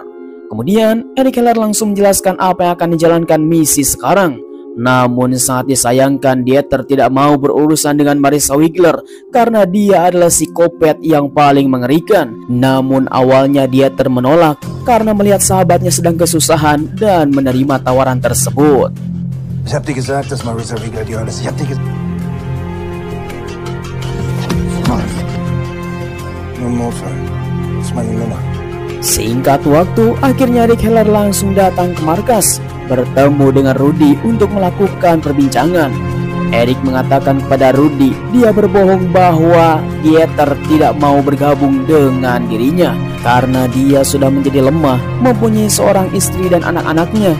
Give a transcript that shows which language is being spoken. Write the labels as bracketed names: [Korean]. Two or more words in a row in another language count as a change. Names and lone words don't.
[Indonesian] Kemudian Eric Heller langsung menjelaskan apa yang akan dijalankan misi sekarang. Namun sangat disayangkan Dieter tidak mau berurusan dengan Marissa Wiggler karena dia adalah psikopat yang paling mengerikan. Namun awalnya Dieter menolak karena melihat sahabatnya sedang kesusahan dan menerima tawaran tersebut. [German] Ich hab dir gesagt, dass Marissa Wiggler die Hölle ist. Ich hab dir gesagt. Notfall. Das ist meine Nummer. [Indonesian] Singkat waktu, akhirnya Eric Heller langsung datang ke markas, bertemu dengan Rudy untuk melakukan perbincangan. Eric mengatakan kepada Rudy dia berbohong bahwa Dieter tidak mau bergabung dengan dirinya karena dia sudah menjadi lemah, mempunyai seorang istri dan anak-anaknya.